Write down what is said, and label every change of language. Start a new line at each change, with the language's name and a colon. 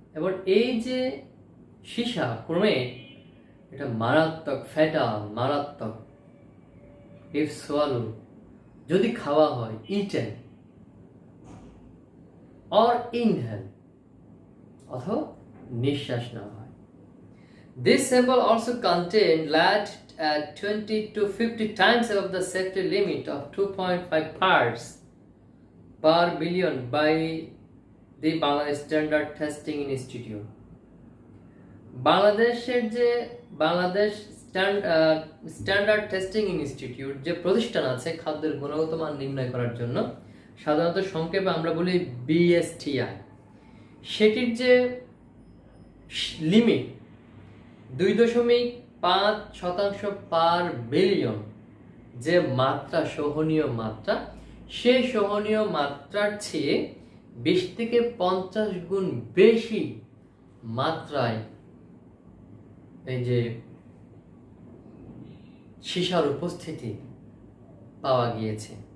Bangla: এবং এই যে সীসা ক্রোমেট, এটা মারাত্মক, ফ্যাটাল মারাত্মক,
English: if swallow
Bangla: যদি খাওয়া হয়,
English: eaten or inhale
Bangla: অথবা নিঃশ্বাস নেওয়া হয়।
English: This sample also contained lead at 20 to 50 times above the safety limit of 2.5 parts per billion by the Bangladesh Standard Testing Institute.
Bangla: বাংলাদেশের যে বাংলাদেশ স্ট্যান্ডার্ড টেস্টিং ইনস্টিটিউট যে প্রতিষ্ঠান আছে খাদ্যের গুণগত মান নির্ণয় করার জন্য, সাধারণত সংক্ষেপে আমরা বলি BSTI, সেটির যে লিমিট 2.5% পার বিলিয়ন যে মাত্রা, সহনীয় মাত্রা, সেই সহনীয় মাত্রার চেয়ে 20 থেকে 50 গুণ বেশি মাত্রায় এই যে সীসার উপস্থিতি পাওয়া গিয়েছে।